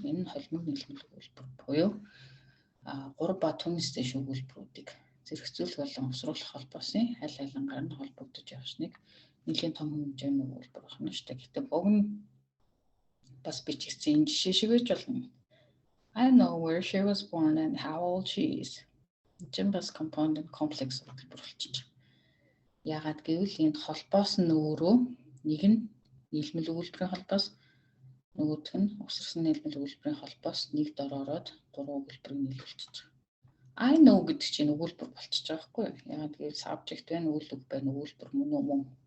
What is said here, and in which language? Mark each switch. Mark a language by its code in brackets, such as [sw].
[mn] Энэ нь холимог нийлмэл өгүүлбэр буюу 3 ба түүнээс дэш өгүүлбэрүүдийг зэрэгцүүлэх болон усруулах холбоосын аль алингаар нь холбогдож явсныг нэлийн том хэмжээний өгүүлбэр байна шүү дээ. Гэхдээ уг нь бас бичигдсэн энэ жишээ шиг байж болно. [en] I know where she was born and how old she is. [mn] Энэ бас [en] compound and complex [mn] өгүүлбэр болчихж байгаа. Яагаад гэвэл энд холбоос нь өөрөө нэг нь нийлмэл өгүүлбэрийн холбоос, нөгөөх нь усарсан нийлмэл өгүүлбэрийн холбоос нэг дор ороод 3 өгүүлбэрийг нийлүүлчихэж байгаа. [en] I know [mn] гэдэг чинь өгүүлбэр болчихж байгаа байхгүй юу? Яагаад гэвэл subject байна, үйл үг байна, өгүүлбэр мөн.